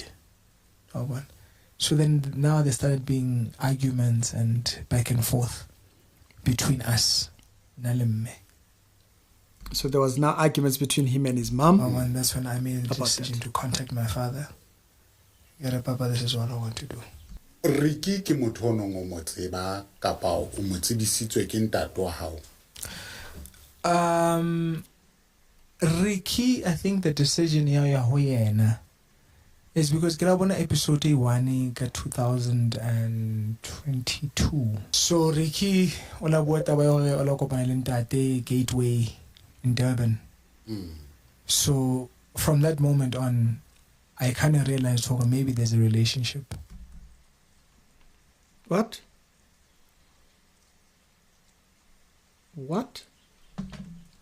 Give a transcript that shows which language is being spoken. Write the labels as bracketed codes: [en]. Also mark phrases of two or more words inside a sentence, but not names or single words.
[en] So then now there started being arguments and back and forth between us. So there was now arguments between him and his mom. And that's when I made the decision to contact my father. Papa, this is what I want to do. [st] Ricky ke motho o nong o mo tseba kapa o mo tsebisitswe ke ntate wa hao? Ricky, [en] I think the decision [st] ya ho yena [en] is because [st] ke la bona episode 1 ka 2022. So Ricky o la bua taba ya hore o la kopana le ntate Gateway in Durban. [en] So from that moment on, I kind of realized maybe there's a relationship. What?